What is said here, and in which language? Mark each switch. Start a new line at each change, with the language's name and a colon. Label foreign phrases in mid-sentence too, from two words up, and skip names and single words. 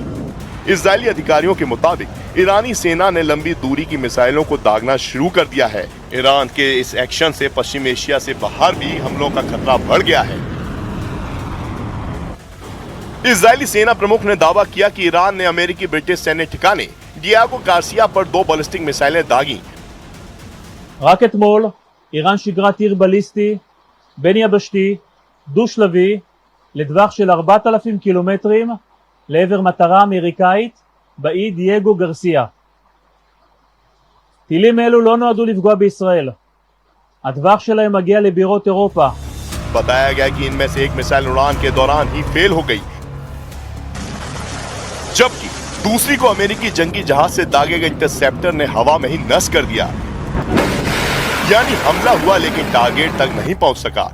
Hindi: इजरायली अधिकारियों के मुताबिक ईरानी सेना ने लंबी दूरी की मिसाइलों को दागना शुरू कर दिया है। ईरान के इस एक्शन से पश्चिम एशिया से बाहर भी हमलों का खतरा बढ़ गया है। इजरायली सेना प्रमुख ने दावा किया कि ईरान ने अमेरिकी ब्रिटिश सैन्य ठिकाने डियागो गार्सिया पर 2
English: ballistic missiles
Hindi: दागी।
Hebrew: רק אתמול איראן שיגרה טיר בליסטי בין יבשתי דו-שלבי לטווח של 4,000 קילומטרים לעבר מטרה אמריקאית באי דייגו גרסיה. טילים אלו לא נועדו לפגוע בישראל. הטווח שלהם מגיע לבירות אירופה.
Hindi: बताया गया कि इनमें से एक मिसाइल उड़ान के दौरान ही फेल हो गई, जबकि दूसरी को अमेरिकी जंगी जहाज से दागे गए इंटरसेप्टर ने हवा में ही नष्ट कर दिया। यानी हमला हुआ लेकिन टारगेट तक नहीं पहुंच सका।